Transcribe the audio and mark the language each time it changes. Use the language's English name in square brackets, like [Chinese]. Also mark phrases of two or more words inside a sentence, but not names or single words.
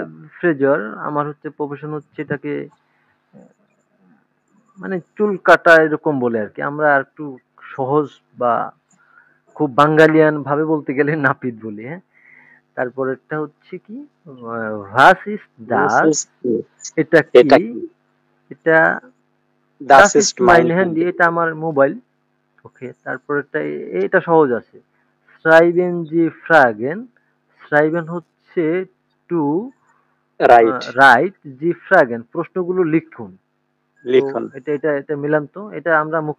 [Bangla] ফ্রেজার আমার হচ্ছে প্রফেশন হচ্ছে এটাকে মানে চুল কাটা এরকম বলে আর কি। আমরা আর একটু সহজ বা খুব বাঙালিয়ান ভাবে বলতে গেলে নাপিত বলি, হ্যাঁ। তারপরেরটা হচ্ছে কি, [German] Was ist [English] This [German] দাস, [English] is [Bangla] এটা কি? এটা কি? এটা [German] Das Das ist ist মাইন mein হ্যান্ডি, Handy. [Bangla] এটা আমার মোবাইল। ওকে, তারপরেরটা এটা সহজ আছে। [German] Schreiben Sie Fragen, schreiben [Bangla] হচ্ছে টু [English] Right. [Bangla] রাইট, [German] Sie Fragen [Bangla] প্রশ্নগুলো লিখুন। তো লিখুন। এটা এটা এটা মিলান তো, এটা আমরা মুখে